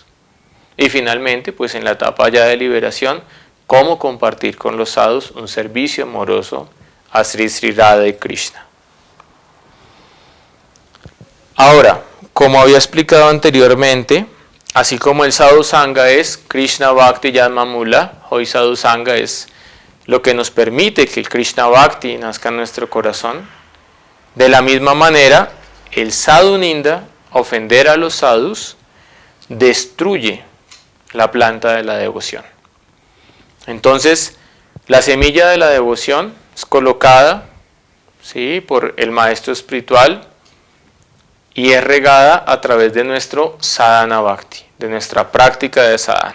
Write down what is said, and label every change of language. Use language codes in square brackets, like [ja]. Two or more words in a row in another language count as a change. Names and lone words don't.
[es] Y finalmente, pues en la etapa ya de liberación, cómo compartir con los sadhus un servicio amoroso a Sri Sri Radha y Krishna. Ahora, como había explicado anteriormente, así como el Sadhu Sangha es [sa] Krishna Bhakti Yadmamula, [es] hoy Sadhu Sangha es lo que nos permite que el [sa] Krishna Bhakti [es] nazca en nuestro corazón. De la misma manera, el [sa] Sadhu Ninda, [es] ofender a los sadhus, destruye la planta de la devoción. Entonces, la semilla de la devoción es colocada, ¿sí?, por el maestro espiritual y es regada a través de nuestro [sa] sadhana bhakti, [es] de nuestra práctica de sadhana.